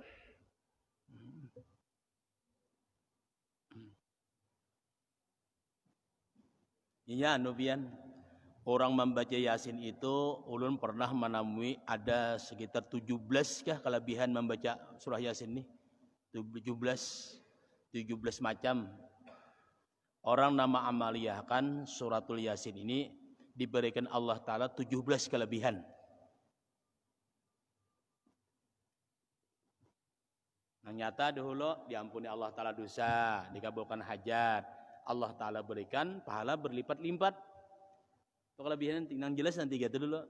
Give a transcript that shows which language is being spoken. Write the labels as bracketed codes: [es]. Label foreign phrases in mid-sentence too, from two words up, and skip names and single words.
[id] Iya, Nubian. Orang membaca Yasin itu ulun pernah menemui ada sekitar 17 kah kelebihan membaca surah Yasin ini. 17 macam. Orang nama amaliyahkan suratul Yasin ini diberikan Allah Ta'ala 17 kelebihan. Nah, nyata dahulu diampuni Allah Ta'ala dosa, dikabulkan hajat. Allah Ta'ala berikan pahala berlipat-lipat. Itu kelebihan yang jelas nanti gitu dulu.